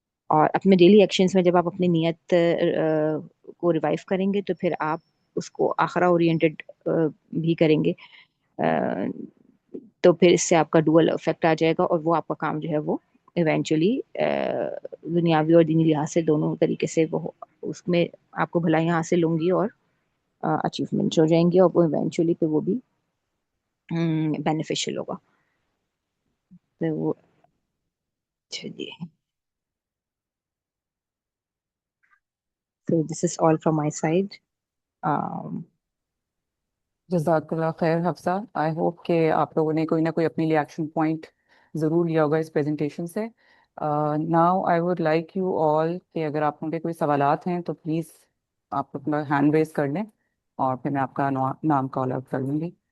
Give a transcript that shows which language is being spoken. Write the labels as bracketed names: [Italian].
[Urdu] اور اپنے daily actions میں جب آپ اپنی نیت کو ریوائو کریں گے تو پھر آپ اس کو آخرہ اورینٹڈ بھی کریں گے، تو پھر اس سے آپ کا ڈوئل افیکٹ آ جائے گا اور وہ آپ کا کام جو ہے وہ ایونچولی دنیاوی اور دینی لحاظ سے دونوں طریقے سے وہ اس میں آپ کو بھلائیاں حاصل ہوں گی اور اچیومنٹ ہو جائیں گی، اور وہ ایونچولی پہ وہ بھی بینیفیشیل ہوگا. تو وہ چلیے، [English] so this is all from my side. [Urdu] جزاک اللہ خیر حفصہ. [English] I hope [Urdu] کہ آپ لوگوں نے کوئی نہ کوئی اپنے لیے ایکشن پوائنٹ ضرور لیا ہوگا اس پریزنٹیشن سے. [English] now I would like you all [Urdu] کہ اگر آپ لوگوں کے کوئی سوالات ہیں تو پلیز آپ اپنا ہینڈ ریز کر لیں اور پھر میں آپ کا نام کال آؤٹ کر لوں گی.